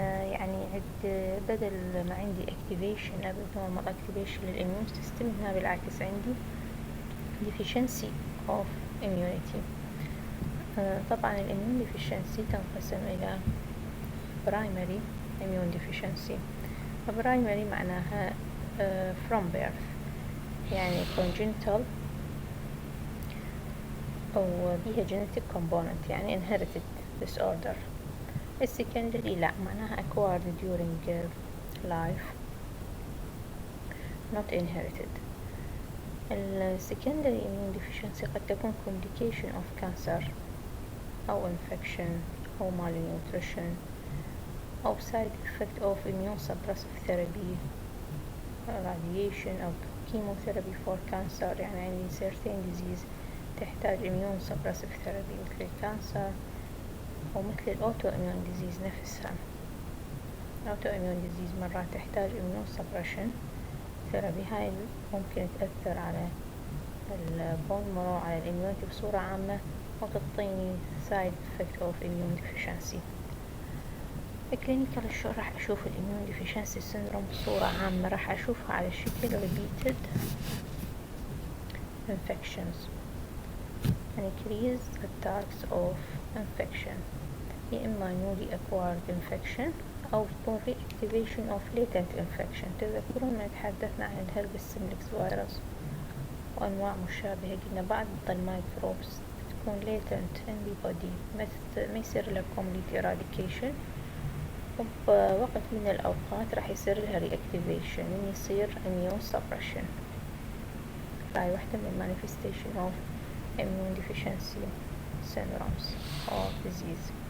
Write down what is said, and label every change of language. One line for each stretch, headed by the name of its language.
Arabic: يعني بدل ما عندي
English: activation abnormal activation للإميون system,
Arabic: هنا بالعكس عندي
English: deficiency of immunity.
Arabic: طبعا
English: الإميون ديفيشنسي
Arabic: تنقسم إلى
English: primary immune deficiency. primary
Arabic: معناها
English: from birth،
Arabic: يعني
English: congenital
Arabic: أو بيها
English: genetic component، يعني inherited disorder. السكندري
Arabic: لا، معناها
English: acquired during life not inherited. السكندري immune deficiency
Arabic: قد تكون
English: complication of cancer
Arabic: أو
English: infection أو malnutrition أو side effect of immune suppressive therapy, radiation أو chemotherapy for cancer.
Arabic: يعني عندي
English: certain disease
Arabic: تحتاج
English: immune suppressive therapy
Arabic: مثل
English: الكانسر
Arabic: أو مثل
English: الأوتو immune disease
Arabic: نفسها.
English: الأوتو immune disease
Arabic: مرات تحتاج
English: immune suppression therapy,
Arabic: هاي ممكن تأثر على
English: البون مرو، على الإميونيتي
Arabic: بصورة عامة، وتعطيني
English: Side effect of immune deficiency. الكلينيكال شو
Arabic: راح أشوف
English: الإميون deficiency syndrome
Arabic: بصورة عامة؟ راح أشوفها على شكل
English: repeated infections and increase attacks of infection،
Arabic: يا إما
English: newly acquired infection
Arabic: أو تكون
English: reactivation of latent infection.
Arabic: تذكرون ما تحدثنا عن الهربس سيمبلكس فيروس وأنواع مشابهة، قلنا بعض الميكروبس تكون
English: latent in the body،
Arabic: ما يصير لها
English: complete eradication،
Arabic: وبوقت من الأوقات راح يصير لها reactivation، يعني يصير
English: immune suppression.
Arabic: هاي واحدة من
English: manifestation of immune deficiency syndromes or disease.